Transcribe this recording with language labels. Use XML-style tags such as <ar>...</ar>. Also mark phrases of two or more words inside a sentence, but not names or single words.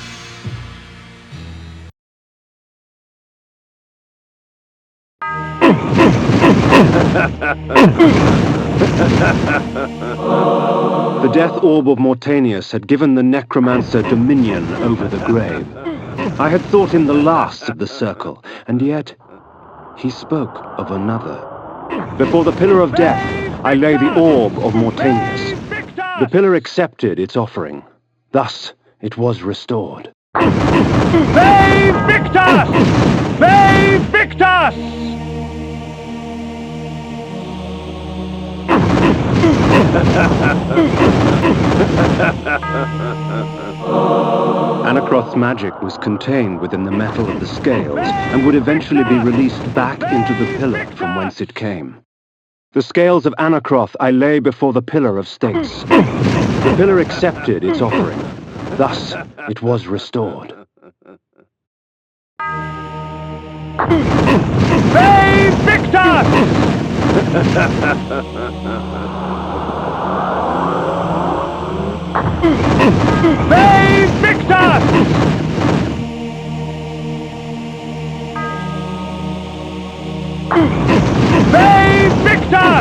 <en>The death orb of Mortanius had given the necromancer dominion over the grave. I had thought him the last of the circle, and yet he spoke of another. Before the pillar of death, I lay the orb of Mortanius. The pillar accepted its offering. Thus, it was restored.</en> <la>Vae Victus! Vae Victus!</la> <en>Anacroth's magic was contained within the metal of the scales and would eventually be released back into the pillar from whence it came. The scales of Anacroth I lay before the pillar of states. The pillar accepted its offering. Thus, it was restored.</en> <la>Vae Victus! Vae Victus! Vae Victus!</la>